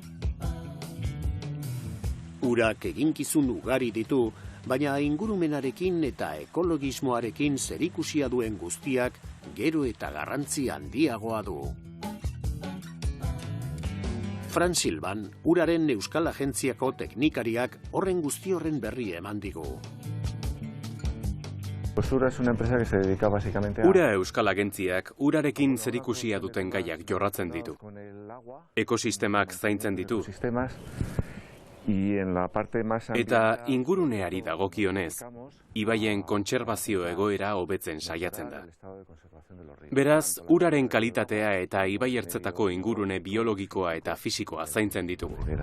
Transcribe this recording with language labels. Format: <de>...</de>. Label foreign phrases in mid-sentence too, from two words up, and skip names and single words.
<eu>Urak eginkizun ugari ditu, baina ingurumenarekin eta ekologismoarekin zerikusia duen guztiak gero eta garrantzi handiagoa du. Fran Silvan, uraren Euskal Agentziako teknikariak horren guzti horren berri eman digu.</eu> <es>Ura es una empresa que se dedica básicamente a...</es> <eu>Ura Euskal Agentziak urarekin zerikusia duten gaiak jorratzen ditu. Ekosistemak zaintzen ditu. Eta inguruneari dagokionez, ibaien kontserbazio egoera hobetzen saiatzen da. Beraz, uraren kalitatea eta ibaiertzetako ingurune biologikoa eta fisikoa zaintzen ditugu.</eu>